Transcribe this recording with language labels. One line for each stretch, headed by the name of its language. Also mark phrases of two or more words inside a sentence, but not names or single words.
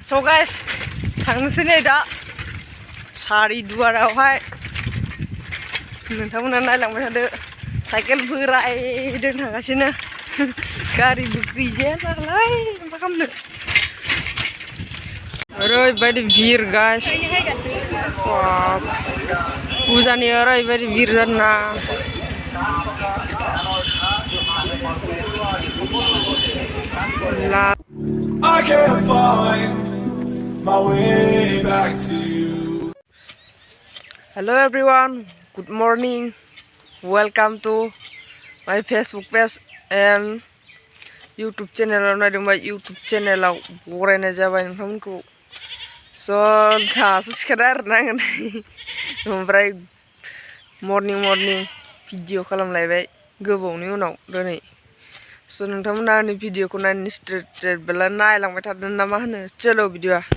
English: So guys,
Bodo: थांनोसै नै दा सारि दुवारावहाय नोंथांमोना नायलांबाय थादो साइकेल बोरायदों थांगासिनो गारिबो गैजाया नालाय मा खालामनो ओरैबायदि भिर गाइस फुजानि ओरैबायदि भिर जादोंना
English: I can't find my way back to you. Hello everyone, good morning. Welcome to my Facebook page and YouTube channel. My YouTube channel
Bodo: बरायनाय जाबाय नोंथांमोनखौ स' दासो सिखारदों आरोना ओमफ्राय मर्निं भिडिअ खालामलायबाय गोबावनि उनाव दिनै स' नोंथांमोना आंनि भिडिअखौ नायनो स्ट्रेट बेला नायलांबाय थादों ना मा होनो चलो भिडिअआ